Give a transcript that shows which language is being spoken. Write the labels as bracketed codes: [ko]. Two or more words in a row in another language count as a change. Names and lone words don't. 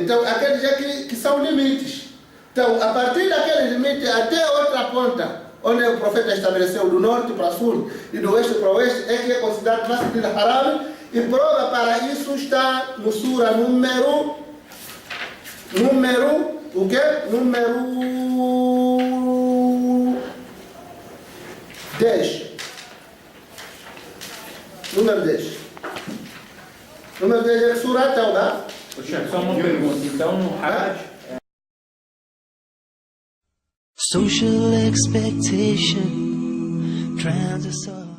[pt] Então, aqueles aqui que são limites. Então, a partir daquele limite até outra ponta, onde o profeta estabeleceu do norte para sul e do oeste para oeste, é que é considerado Masjid al-Haram, e prova para isso está no sura número o quê? Número 10. Número 10. Número 10 é que surah Tauba. Ô, Chefe, só uma pergunta. Então, no Hajj, [en] Social expectation drowns us all.